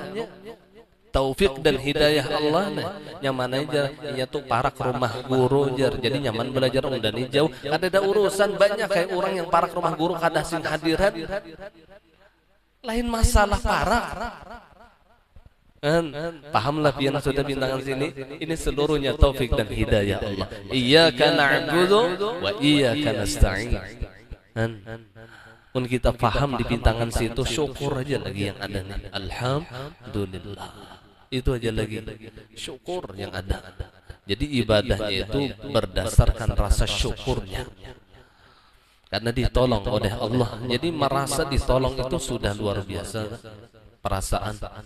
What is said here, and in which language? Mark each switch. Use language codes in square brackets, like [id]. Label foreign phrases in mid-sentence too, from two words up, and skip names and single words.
[bjn] Taufik dan hidayah Allah nyaman aja inya tuh parak rumah guru jar. Jadi nyaman belajar undani jauh. Ada urusan banyak kayak orang yang parak rumah guru kada sing hadiran. Lain masalah parak. Pahamlah pian sudah bintangan sini. Ini seluruhnya taufik dan hidayah Allah. [ar] Iyyaka na'budu wa iyyaka nasta'in. [bjn] Pun kita paham di bintangan situ, syukur aja lagi yang ada nih. [ar] Alhamdulillah. [bjn] Itu aja lagi syukur yang ada. Jadi ibadahnya itu berdasarkan rasa syukurnya. Karena ditolong oleh Allah. Jadi merasa ditolong itu sudah luar biasa perasaan.